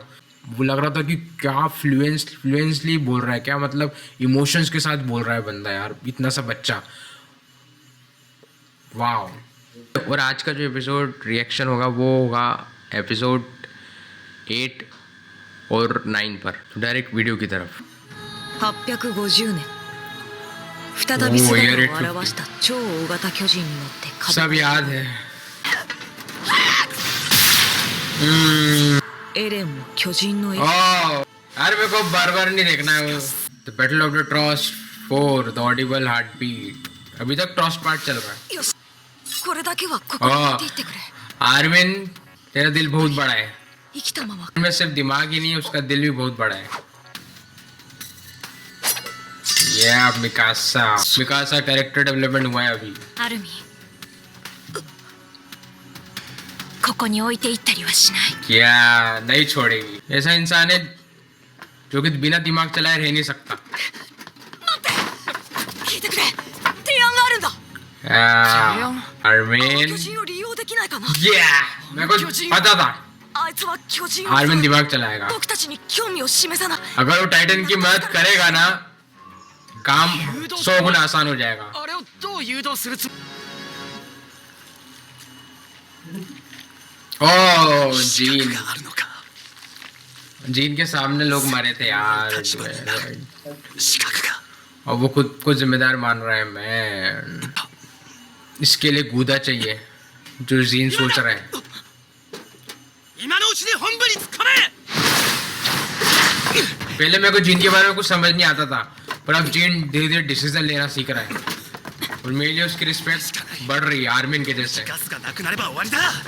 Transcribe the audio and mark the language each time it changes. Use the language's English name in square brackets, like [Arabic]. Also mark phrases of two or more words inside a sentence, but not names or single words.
[Hindi] वो लग रहा था कि क्या फ्लुएंसली बोल रहा है, क्या मतलब इमोशंस के साथ बोल रहा है बंदा, यार इतना सा बच्चा, वाह। और आज का जो [English] episode reaction [Hindi] होगा वो होगा एपिसोड 8 और 9 पर। तो डायरेक्ट वीडियो की तरफ। [Japanese] 850 年再び姿を現した超大型巨人に乗って風 [Hindi] सब याद है। [Japanese] エレンも巨人の [Hindi] यार मेरे को बार बार नहीं देखना है वो। द बैटल ऑफ द ट्रस्ट 4 द ऑडिबल हार्ट बीट, अभी तक ट्रस्ट पार्ट चल रहा है। [Japanese] よしこれだけはここに持っていってくれ [Hindi] आर्मिन, तेरा दिल बहुत बड़ा है, [Japanese] 生きたまま [Hindi] में सिर्फ दिमाग ही नहीं, उसका दिल भी बहुत बड़ा है। मिकासा [English] character development [Hindi] हुआ है अभी। [Japanese] アルミここに置いていったりはしない [Hindi] क्या नहीं छोड़ेगी, ऐसा इंसान है जो कि बिना दिमाग चलाए रह नहीं सकता। [Japanese] 待って聞いてくれ提案があるんだ [Hindi] आर्मिन [Japanese] 巨人を利用できないかな [Hindi] मेरे को पता था [Japanese] あいつは巨人を [Hindi] आर्मिन दिमाग चलाएगा। [Japanese] 僕たちに興味を示さない [Hindi] अगर वो टाइटन की मदद करेगा ना, काम 100 गुना आसान हो जाएगा। [Japanese] あれをどう誘導するつ [Hindi] ओह जीन, [Japanese] あるのか [Hindi] जीन के सामने लोग मरे थे यार, [Japanese] 立場になる資格が [Hindi] और वो खुद को जिम्मेदार मान रहा है। मैं इसके लिए गूदा चाहिए जो जीन सोच रहा है। [Japanese] 今のうちに本部に突っ込め [Hindi] पहले मेरे को जीन के बारे में कुछ समझ नहीं आता था, पर अब जीन धीरे धीरे डिसीजन लेना सीख रहा है और मेरे लिए उसकी रिस्पेक्ट बढ़ रही है आर्मिन के जैसे। [Japanese] ガスがなくなれば終わりだ